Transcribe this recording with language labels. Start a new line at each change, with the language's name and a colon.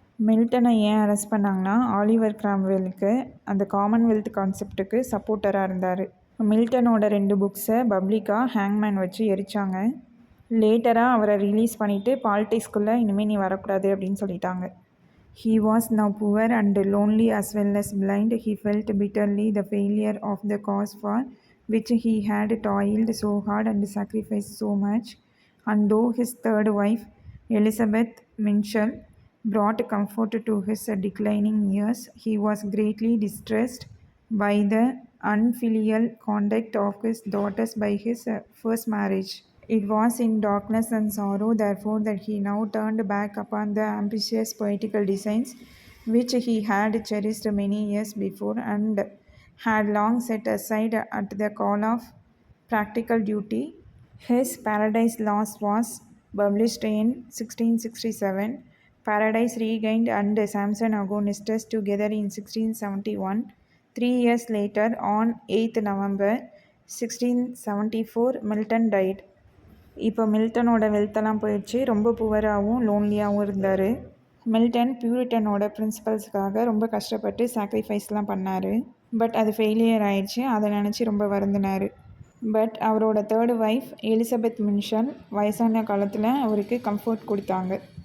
Tamil: மில்டனை ஏன் அரெஸ்ட் பண்ணாங்கன்னா, ஆலிவர் கிராம்வெலுக்கு அந்த காமன்வெல்த் கான்செப்டுக்கு சப்போர்ட்டராக இருந்தார். மில்டனோட 2 புக்ஸை பப்ளிக்காக ஹேங்மேன் வச்சு எரிச்சாங்க. லேட்டராக அவரை ரிலீஸ் பண்ணிவிட்டு பாலிடிக்ஸ்குள்ளே இனிமேல் நீ வரக்கூடாது அப்படின்னு சொல்லிட்டாங்க.
English: He was now poor and lonely as well as blind. He felt bitterly the failure of the cause for which he had toiled so hard and sacrificed so much. And though his third wife, Elizabeth Minshull, brought comfort to his declining years, he was greatly distressed by the unfilial conduct of his daughters by his first marriage. It was in darkness and sorrow, therefore, that he now turned back upon the ambitious poetical designs which he had cherished many years before and had long set aside at the call of practical duty. His Paradise Lost was published in 1667, Paradise Regained and Samson Agonistes together in 1671. 3 years later, on 8th November 1674, Milton died.
Tamil: இப்போ மில்டனோட வெல்த்தெல்லாம் போயிடுச்சு. ரொம்ப புவராகவும் லோன்லியாகவும் இருந்தார். Milton பியூரிட்டனோட பிரின்சிபல்ஸுக்காக ரொம்ப கஷ்டப்பட்டு சாக்ரிஃபைஸ்லாம் பண்ணார். But அது failure ஆயிடுச்சு. அதை நினச்சி ரொம்ப வருந்தினார். பட் அவரோட தேர்டு ஒய்ஃப் எலிசபெத் மின்ஷல் வயசான காலத்தில் அவருக்கு கம்ஃபர்ட் கொடுத்தாங்க.